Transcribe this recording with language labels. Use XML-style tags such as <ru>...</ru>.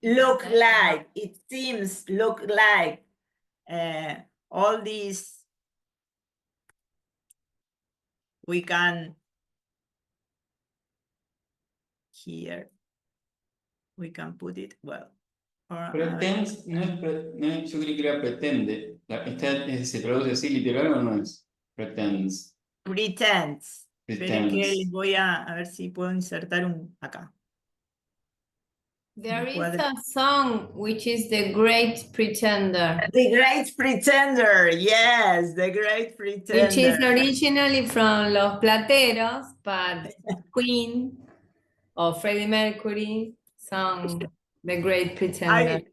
<en>Look like, it seems, look like. All these we can here. We can put it, well,</en> <es>Pretends no es, no es, yo creí que era pretende. ¿Se traduce así literal o no es?</es> <en>Pretends.</en> <es>Pretends. Esperen que</es> <en>Pretends.</en> <es>les voy a ver si puedo insertar un acá.</es> <en>There is a song which is The Great Pretender, The Great Pretender, yes, The Great Pretender. which is originally from Los Plateros, but Queen or Freddie Mercury sung The Great Pretender.</en>